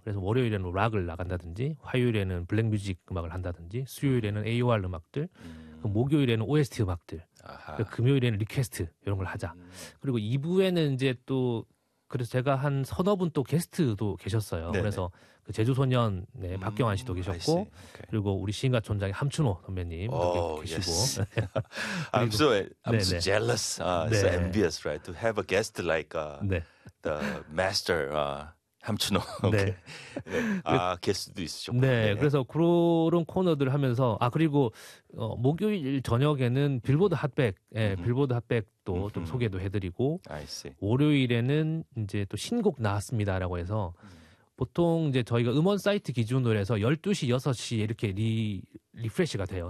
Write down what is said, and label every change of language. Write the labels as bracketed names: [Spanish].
[Korean] 그래서 월요일에는 락을 나간다든지, 화요일에는 블랙뮤직 음악을 한다든지, 수요일에는 AOR 음악들, 목요일에는 OST 음악들, 아하. 금요일에는 리퀘스트 이런 걸 하자. 그리고 2부에는 이제 또 그래서 제가 한 서너 분 또 게스트도 계셨어요. 네네. 그래서 그 제주소년 네, 박경환 씨도 계셨고 okay. 그리고 우리 시인가촌장의 함춘호 선배님도 계시고 [English] yes. I'm so jealous, so envious right, to have a guest like the master 함춘호 네. [Korean] 네. 아 게스트도 있으셨고 네. 네. 그래서 그런 코너들 하면서 아 그리고 목요일 저녁에는 빌보드 핫백 빌보드 핫백도 좀 소개도 해드리고 [English] I see. [Korean] 월요일에는 이제 또 신곡 나왔습니다라고 해서 보통 이제 저희가 음원 사이트 기준으로 해서 12시 6시에 이렇게 리프레시가 돼요.